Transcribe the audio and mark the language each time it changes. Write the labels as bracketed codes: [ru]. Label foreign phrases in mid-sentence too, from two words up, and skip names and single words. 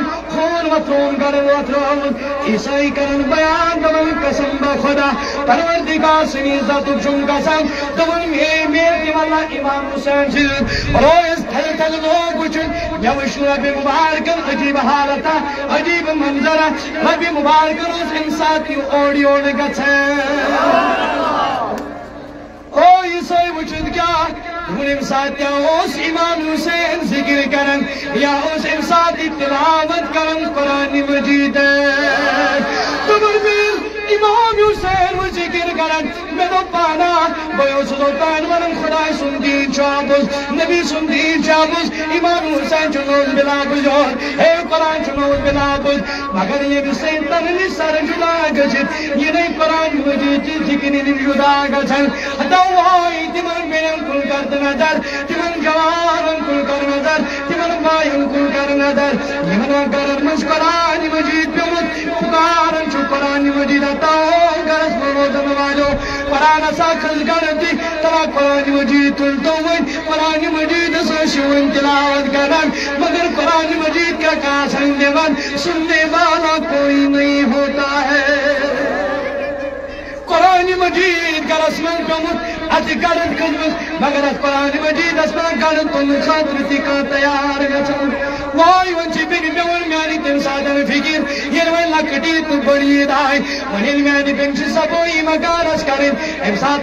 [ks] خوٗن وۄتھراوُن گرٕ وۄتھراوُن عیٖسٲے کرن بیان دپان قسم بہ خدا پروردگار سٕنٛدِ عزتُک چھُم گژھان دپان مےٚ دِ واللہ امام حسین سٕنٛدِس رویس تھل تھل لوگ وٕچھُن مےٚ وٕچھ ربِ مبارکن عجیب حالتا عجیب منظرا ربِ مبارکن اوس امہِ ساتہٕ یہِ اورٕ یورٕ گژھان او عیٖسٲے وٕچھِتھ کیٛاہ دوٚپُن امہِ ساتہٕ کیٛاہ اوس امام حسین ذِکر کران یا اوس امہِ ساتہٕ تلاوت کران قرآنِ مجیٖد دوٚپُن امام حسین وہ ذکر کران میں دوٚپ پانا بہٕ اوسُس اوٚتانۍ ونان خۄداے سُنٛد دیٖن چھُ آبُز نبی سُنٛد دیٖن چھُ آبُز امام حسین چھُ نوٚز بِلابٕز یور ہے قرآن چھُ نوٚز بِلابٕز مگر ییٚمہِ سۭتۍ تنہٕ سر جُدا گٔژھِتھ یہِ نَے قرآن مجیٖد چہِ ذِکرِ نِش جُدا گژھان دواے تِمن بیٚنٮ۪ن کُن کر تہٕ نظر تِمن جوانن کُن کر نظر تِمن بایَن کُن کر نظر یِمن گرن منٛز قرآن مجیٖد پیوٚمُت پُکاران چھُ قرآن مجیٖد گرس منٛز روزن والیو قرآن ہسا کھٔژ گرٕ تہِ تلا قرآن مجیٖد تُلتو وۄنۍ قرآن مجیٖدس ٲسِو وۄنۍ تلاوت کران مگر قرآن مجیٖد کا کاسن دِوان [ur] سننے والا کوئی نہیں ہوتا ہے [ks] قرآن مجید گرس من پیوٚمُت اتہِ گرد کھٔژمٕژ مگر اتھ قرآن مجیٖدس منٛز گرد تُلنہٕ خٲطرٕ تہِ کانٛہہ تیار گژھان واے وۄنۍ چھِ بیٚنہِ مےٚ ووٚن میانہِ تمہِ ساتہٕ فِکر ییٚلہِ وۄنۍ لۄکٕٹ عیٖد تہٕ بٔڑ عیٖد آیہِ وۄنۍ ییٚلہِ میانہِ بیٚنہِ چھِ صفٲیی مکانس کرٕنۍ امہِ ساتہٕ